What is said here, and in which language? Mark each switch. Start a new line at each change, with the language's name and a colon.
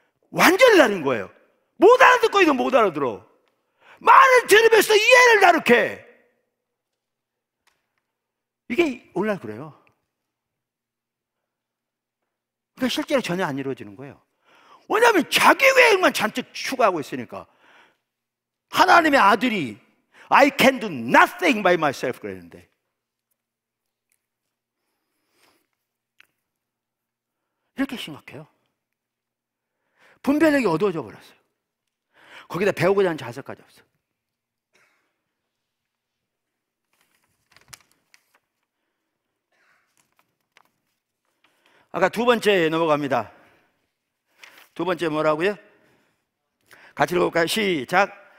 Korean: 완전히 다른 거예요. 못 알아듣고 이거 못 알아들어. 말을 들으면서 이해를 다르게 해. 이게 오늘날 그래요. 그러니까 실제로 전혀 안 이루어지는 거예요. 왜냐하면 자기 계획만 잔뜩 추구하고 있으니까. 하나님의 아들이
English: I can do nothing by myself
Korean: 그랬는데, 이렇게 심각해요. 분별력이 어두워져 버렸어요. 거기다 배우고자 하는 자세까지 없어요. 아까 두 번째 넘어갑니다. 두 번째 뭐라고요? 같이 읽어볼까요? 시작.